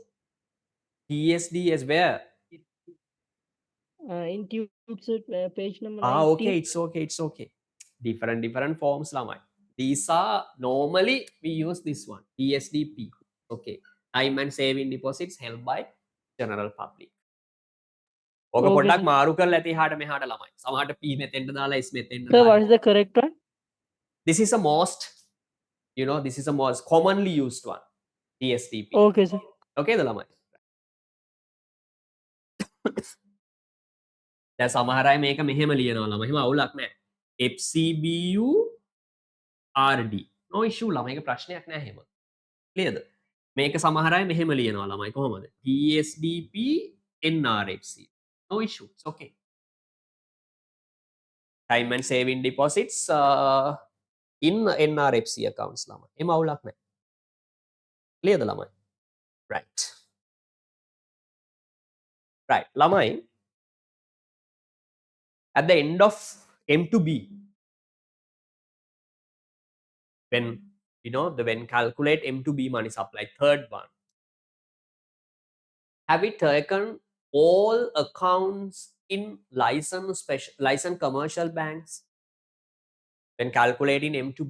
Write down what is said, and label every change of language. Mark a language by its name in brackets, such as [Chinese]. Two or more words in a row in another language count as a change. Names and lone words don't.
[English] TSDS where? In tute, sir, page number 19. Okay, it's okay, it's okay. Different forms lamai. These are normally we use this one, TSDP. Okay. Time and saving deposits held by general public. [Sinhala] ඕක [English] Okay, [Sinhala] පොඩ්ඩක් [English] sir. [Sinhala] මාරු කරලා ඇති එහාට මෙහාට ළමයි. සමහරට P මෙතෙන්ට දාලා S මෙතෙන්ට [English] Sir, what [Sinhala] දාලා. [English] is the correct one? This is a most, this is a most commonly used one. TSDP. Okay, sir. [Sinhala] Okay ද ළමයි? දැන් සමහර අය මේක මෙහෙම ලියනවා ළමයි. එහෙම අවුලක් නැහැ. [English] FCBU RD. No issue ළමයි. [Sinhala] ඒක ප්‍රශ්නයක් නැහැ එහෙම. Clearද? මේක සමහර අය මෙහෙම ලියනවා ළමයි. කොහොමද? [English] TSDP NRFC. No issue. It's okay. Time and saving deposits in NRFC accounts ළමයි. [Sinhala] එහෙම අවුලක් නැහැ. Clearද ළමයි? Right. [English] Right. [Sinhala] ළමයි, [English] at the end of M to B, when when calculate M to B money supply, third one, have we taken all accounts in licensed commercial banks when calculating M to B?